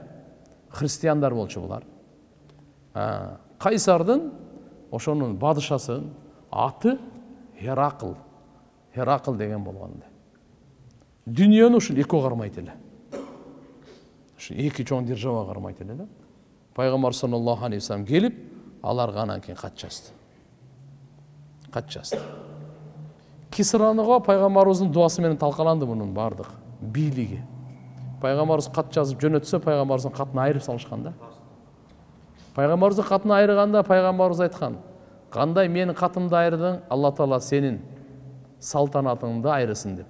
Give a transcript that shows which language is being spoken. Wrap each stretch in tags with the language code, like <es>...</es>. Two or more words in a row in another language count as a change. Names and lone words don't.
<ky>Христиандар болчу булар. Кайсардын ошонун падышасынын аты Херакл. Херакл деген болгон. Дүйнөнү ушул эки кармайт эле. Ушу эки чоң держава кармайт эле да. Пайгамбар</ky> <ar>صلى الله عليه وسلم</ar> <ky>келип, аларга анан кийин кат жазды. Кат жазды. Кисраныга пайгамбарыбыздын дуасы менен талкаланды мунун бардык бийлиги. Пайгамбарыбыз кат жазып жөнөтсө, пайгамбарыбыздын катын айырып салышкан да. Пайгамбарыбыздын катын айырганда пайгамбарыбыз айткан: "Кандай менин катымды айырдың, Алла Таала сенин салтанатыңды айырсын" деп.</ky>